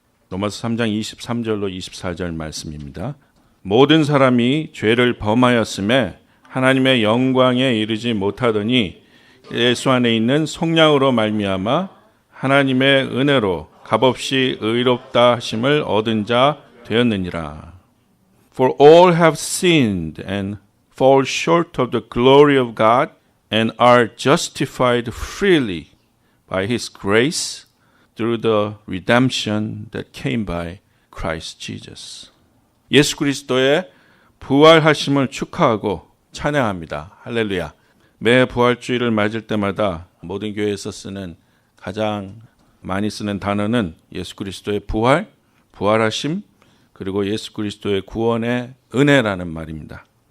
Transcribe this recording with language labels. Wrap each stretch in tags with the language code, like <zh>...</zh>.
<ko>로마서 3장 23절로 24절 말씀입니다. 모든 사람이 죄를 범하였음에 하나님의 영광에 이르지 못하더니 예수 안에 있는 속량으로 말미암아 하나님의 은혜로 값없이 의롭다 하심을 얻은 자 되었느니라.</ko> <en>For all have sinned and fall short of the glory of God and are justified freely by His grace through the redemption that came by Christ Jesus.</en> <ko>예수 그리스도의 부활하심을 축하하고 찬양합니다. 할렐루야. 매 부활주일을 맞을 때마다 모든 교회에서 쓰는 가장 많이 쓰는 단어는 예수 그리스도의 부활, 부활하심, 그리고 예수 그리스도의 구원의 은혜라는 말입니다.</ko>